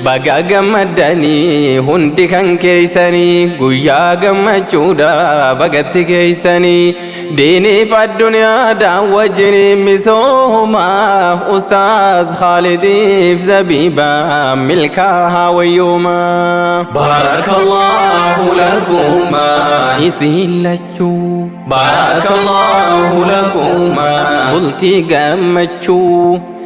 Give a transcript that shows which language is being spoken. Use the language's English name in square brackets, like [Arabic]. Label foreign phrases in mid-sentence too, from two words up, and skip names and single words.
[Oromo] Baga gammaddanii hundi kan keessanii. Guyyaa gammachuudha bagatti keessanii. Diiniif addunyaadhaan wajjiniin misooma. Ustaaz Khaalidiif Zabiibaa milkaa'aa wayyooma. [Arabic] بارك الله لكما. [Oromo] Isin lachuu. [Arabic] بارك الله لكما. [Oromo] Bultii gammachuu.